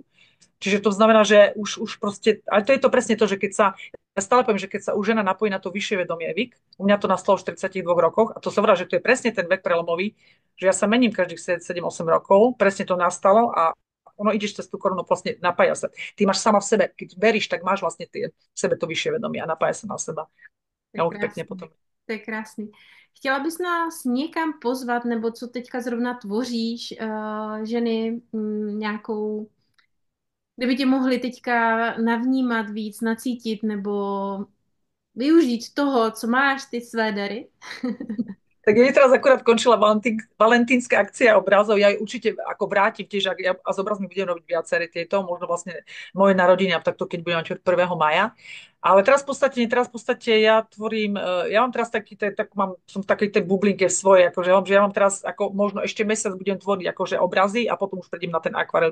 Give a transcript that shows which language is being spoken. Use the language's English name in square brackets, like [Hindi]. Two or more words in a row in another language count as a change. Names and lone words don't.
[Slovak] Čiže to znamená, že už proste, ale to je to presne to, že keď sa, ja stále poviem, že keď sa už žena napojí na to vyššie vedomie Vik, u mňa to nastalo v 42 rokoch a to som vrát, že to je presne ten vek prelomový, že ja sa mením každých 7-8 rokov, presne to nastalo a ono ideš cez tú korunu, vlastne napája sa. Ty máš sama v sebe, keď veríš, tak máš vlastne v sebe to vyššie vedomie a napája sa na seba. [Czech] To je [Slovak] Ja už pekne [Czech] krásný. [Slovak] potom. [Czech] To je krásný. Chtěla bys nás někam pozvat, nebo co teďka zrovna tvoříš, ženy, nějakou, kdyby tě mohli teďka navnímat víc, nacítit, nebo využít toho, co máš, ty své dary? [Slovak] Tak je teraz akurát končila valentínska akcia obrazov. Ja ju určite ako vrátim tiež a z obrazmi budem robiť viaceré tieto, možno vlastne moje narodiny a takto, keď budem mať 1. maja. Ale teraz v podstate ja tvorím, ja mám teraz som v takej tej bublinke svojej, akože že ja mám teraz ako možno ešte mesiac budem tvoriť akože obrazy a potom už prejdem na ten akvarel.